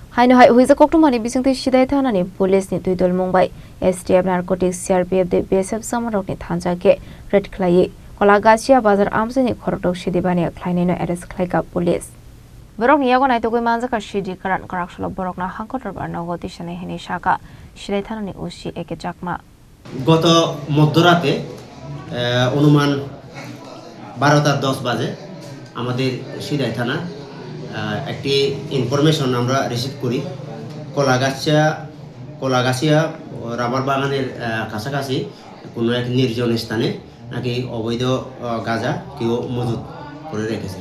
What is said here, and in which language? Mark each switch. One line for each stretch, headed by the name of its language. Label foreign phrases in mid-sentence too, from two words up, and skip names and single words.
Kok Borok: Haino hai huiza koktumani bisingte sidai thanani police ni tuidol mumbai STF narcotics CRPF de BSF samarok ni thanjake red khlai kolagasia bazar amsani khorotok sidibani khlainai no arrest khlaika police borok ni yago nai togoi manjaka sidi karan karaksholo borok na hangkotor bar nagoti shane hini shaka sidai thanani osi eke jakma
Bangla: গত মধ্যরাতে অনুমান 12:10 বাজে আমাদের সিদাই থানা একটি ইনফরমেশন আমরা রিসিভ করি কলাগাছিয়া রাবার বাগানের কাছাকাছি কোনো এক নির্জন স্থানে নাকি অবৈধ গাঁজা কেউ মজুত করে রেখেছেন।